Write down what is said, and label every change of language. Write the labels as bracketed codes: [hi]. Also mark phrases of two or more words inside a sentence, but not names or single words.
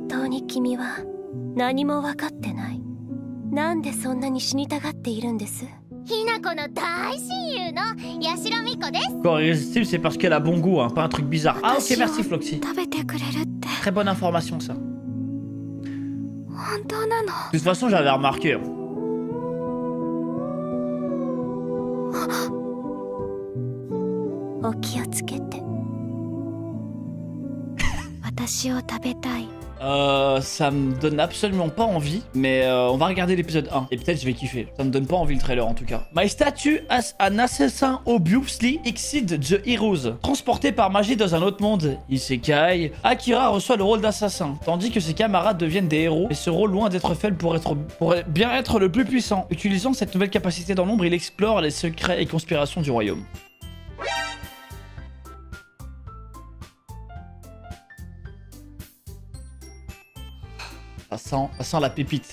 [fr] Corps irrésistible, c'est parce qu'elle a bon goût, hein, pas un truc bizarre. Ah ok, merci Floxy. Très bonne information ça. De toute façon, j'avais remarqué. [ja] お気をつけて。私を食べたい。 [fr] Ça me donne absolument pas envie, mais on va regarder l'épisode 1 et peut-être je vais kiffer. Ça me donne pas envie le trailer en tout cas. My statue as an assassin obviously exceed the heroes. Transporté par magie dans un autre monde, Isekai, Akira reçoit le rôle d'assassin, tandis que ses camarades deviennent des héros, et ce rôle loin d'être faible pourrait bien être le plus puissant. Utilisant cette nouvelle capacité dans l'ombre, il explore les secrets et conspirations du royaume. Ça sent la pépite.